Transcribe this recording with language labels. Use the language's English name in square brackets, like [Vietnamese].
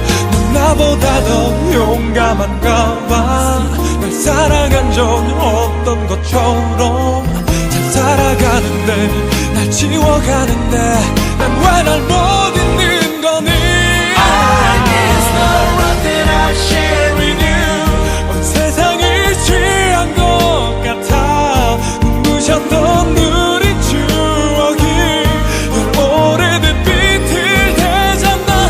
[Korean] 넌 나보다 더 용감한가 봐. 날 사랑한 적 없던 것처럼 잘 살아가는데 날 지워가는데 난 왜 날 못 잊는 거니. [English] I miss the love that I share with you. [Korean] 온 세상을 취한 것 같아. 눈부셨던 우리 추억이 널 오래된 빛을 되잖아.